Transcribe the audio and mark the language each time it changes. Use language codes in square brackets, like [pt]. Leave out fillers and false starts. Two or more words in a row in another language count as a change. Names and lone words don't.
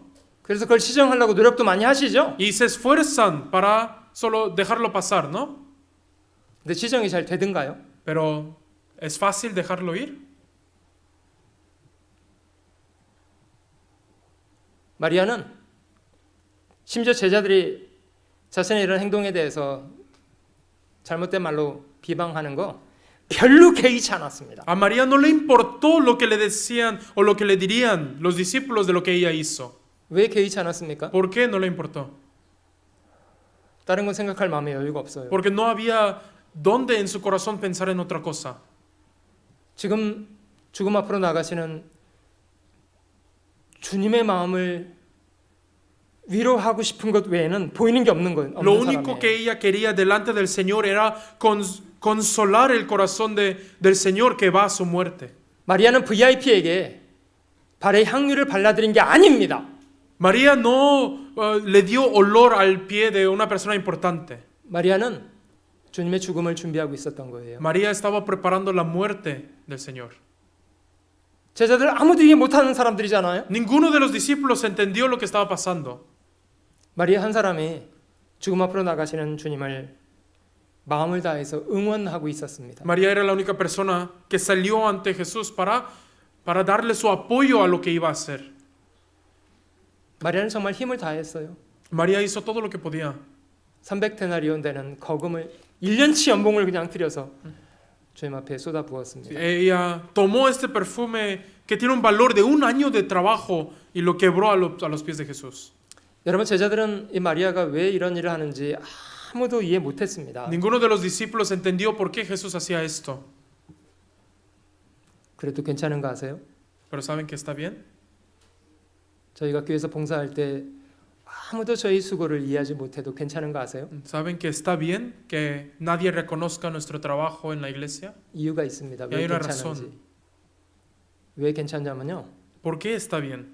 [ko] 그래서 그걸 시정하려고 노력도 많이 하시죠. [es] Y se esfuerzan para solo dejarlo pasar, ¿no? [ko] 근데 시정이 잘 되든가요? [es] Pero ¿es fácil dejarlo ir? [ko] 마리아는 심지어 제자들이 자신의 이런 행동에 대해서 잘못된 말로 비방하는 거 별로 개의치 않았습니다. [es] A María no le importó lo que le decían o lo que le dirían los discípulos de lo que ella hizo. [ko] 왜 개의치 않았습니까? [es] ¿Por qué no le importó? [ko] 다른 건 생각할 마음의 여유가 없어요. [es] Porque no había dónde en su corazón pensar en otra cosa. [ko] 지금 죽음 앞으로 나가시는 주님의 마음을 위로하고 싶은 것 외에는 보이는 게 없는 거예요. [es] Lo [ko] 없는 [es] único que [ko] 사람이에요. [es] ella quería delante del Señor era consolar el corazón del Señor que va a su muerte. [ko] 마리아는 VIP에게 발에 향유를 발라드린 게 아닙니다. [es] María no le dio olor al pie de una persona importante. [ko] 마리아는 주님의 죽음을 준비하고 있었던 거예요. [es] María estaba preparando la muerte del Señor. [ko] 제자들 아무도 이해 못하는 사람들이잖아요. [es] Ninguno de los discípulos entendió lo que estaba pasando. [ko] 마리아 한 사람이 죽음 앞으로 나가시는 주님을 마음을 다해서 응원하고 있었습니다. [es] María era la única persona que salió ante Jesús para darle su apoyo a lo que iba a hacer. [ko] 마리아는 정말 힘을 다했어요. [es] María hizo todo lo que podía. [ko] 300데나리온 되는 거금을 1년치 연봉을 그냥 들여서 주님 앞에 쏟아 부었습니다. [es] Ella tomó este perfume que tiene un valor de un año de trabajo y lo quebró a los pies de Jesús. [ko] 여러분 제자들은 이 마리아가 왜 이런 일을 하는지 아무도 이해 못했습니다. [es] Ninguno de los discípulos entendió por qué Jesús hacía esto. [ko] 그래도 괜찮은 거 아세요? [es] Pero ¿saben que está bien? [ko] 저희가 교회에서 봉사할 때 아무도 저희 수고를 이해하지 못해도 괜찮은 거 아세요? [es] ¿Saben que está bien que nadie reconozca nuestro trabajo en la iglesia? [ko] 이유가 있습니다. [es] hay [ko] 왜 [es] una [ko] 괜찮은지. [es] razón. [ko] 왜 괜찮냐면요. [es] ¿Por qué está bien?